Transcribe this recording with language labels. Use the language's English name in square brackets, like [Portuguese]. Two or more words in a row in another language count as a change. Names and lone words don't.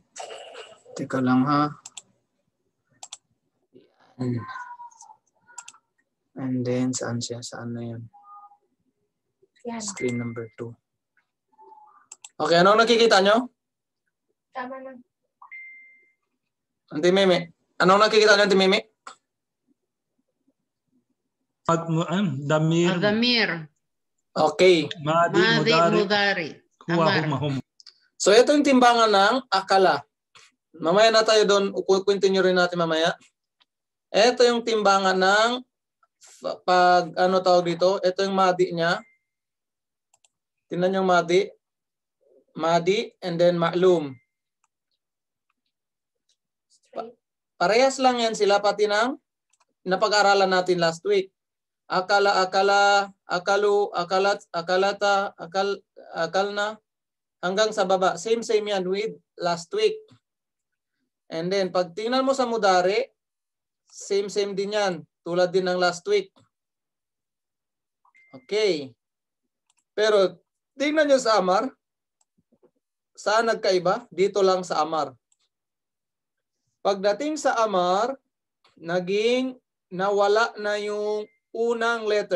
[Filipino] Teka lang ha. Yan. [English] And then, [Filipino] saan siya? Saan na yun? Yan. [English] Screen number 2. [Filipino] Okay, anong nakikita nyo? Tama na. Auntie Meme. Anong nakikita nyo, Auntie Meme? [Arabic] Damir. Damir. [Filipino] Okay. [Arabic] Madi, Mudari. Mahum. [Filipino] So, ito yung timbangan ng akala. Mamaya na tayo doon. Continue rin natin mamaya. Ito yung timbangan ng pag ano tawag dito. Ito yung madi niya. Tingnan yung madi. [English] Madi and then ma'lum. [Filipino] Parehas lang yan sila pati ng napag-aralan natin [English] last week. [Arabic] Akala, akalu, akalat, akalata, akalna, [Filipino] hanggang sa baba. Same yan [English] with last week. And then, [Filipino] pag tingnan mo sa mudari, same din yan. Tulad din ng [English] last week. [Filipino] Okay. Pero, tingnan nyo sa amar. Saan nagkaiba? Dito lang sa amar. Pagdating sa amar, naging nawala na yung unang letter.